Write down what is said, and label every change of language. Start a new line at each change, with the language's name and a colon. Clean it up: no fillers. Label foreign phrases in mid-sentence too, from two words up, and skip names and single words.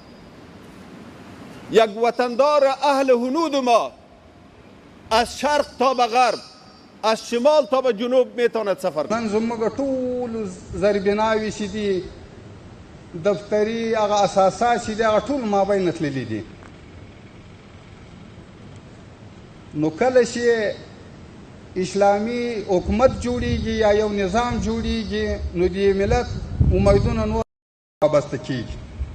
Persian: یک وطندار اهل هنود ما از شرق تا به غرب، از شمال تا به جنوب میتواند سفر کنه.
Pashto: نن زموږ ټول زربناوي چې دي دفتري هغه اساسات چې دي هغه ټول مابین تللي دي. نو کله چې اسلامي حکومت جوړیږي یا یو نظام جوړیږي نو د ملت امیدونه نور وابسته کیږي.